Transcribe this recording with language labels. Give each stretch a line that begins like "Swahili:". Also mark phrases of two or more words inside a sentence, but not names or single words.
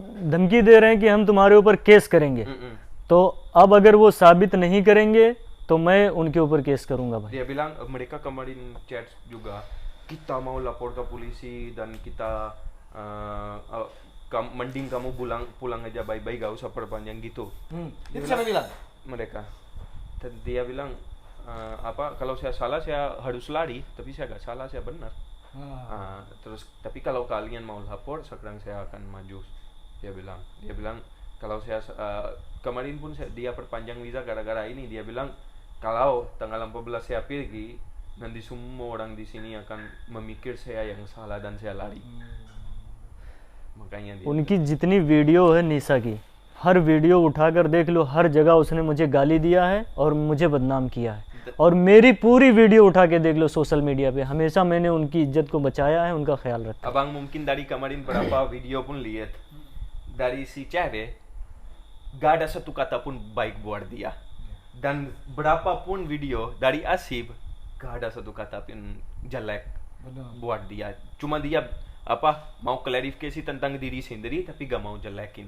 Hindi: धमकी दे रहे हैं कि हम तुम्हारे ऊपर केस करेंगे। तो अब अगर वो साबित नहीं करेंगे तो मैं उनके ऊपर केस करूंगा भाई।
Indonesian: Dia bilang mereka kemarin chat juga, kita mau lapor ke polisi dan kita mending kamu pulang aja baik-baik, gak usah perpanjang gitu. Itu siapa bilang? Mereka. Dan dia bilang apa, kalau saya salah saya harus lari, tapi saya gak salah, saya benar. Terus tapi kalau kalian mau lapor sekarang saya akan maju. Dia bilang kalau saya kemarin pun dia perpanjang visa gara-gara ini. Dia bilang kalau tanggal 14 saya pergi, nanti semua orang di sini akan memikir saya yang salah dan saya lari. Makanya dia
Hindi: उनकी जितनी वीडियो है निशा की, हर वीडियो उठाकर देख लो, हर जगह उसने मुझे गाली दिया है और मुझे बदनाम किया है। और मेरी पूरी वीडियो उठा के देख लो
English: social media
Hindi: पे, हमेशा मैंने उनकी इज्जत को बचाया है, उनका ख्याल रखा।
Indonesian: Abang mungkin dari kemarin berapa video pun lihat dari si cewek, gak ada satu kata pun baik buat dia. Dan berapapun video dari Asib, gak ada satu kata pun jelek buat dia. Cuma dia apa mau klarifikasi tentang diri sendiri tapi gak mau jelekin.